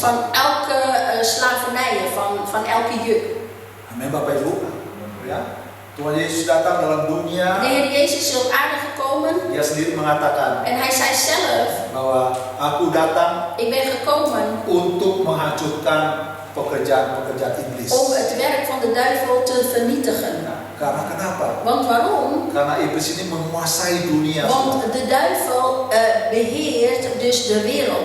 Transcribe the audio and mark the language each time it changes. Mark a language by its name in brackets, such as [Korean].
[Dutch] van elke slavernij, van elke juk. [Indonesian] Amin Bapak Ibu. Ya. Tuhan Yesus datang dalam dunia. [Dutch] De Heer Jezus is op aarde gekomen [Indonesian] Dia sendiri mengatakan [Dutch] en hij zei zelf, [Indonesian] bahwa aku datang [Dutch] ik ben gekomen [Indonesian] untuk menghancurkan pekerjaan-pekerjaan iblis. [Dutch] om het werk van de duivel te vernietigen. [Indonesian] Nah, karena kenapa? [Dutch] Want waarom? [Indonesian] Karena iblis ini menguasai dunia. [Dutch] Want de duivel beheert dus de wereld.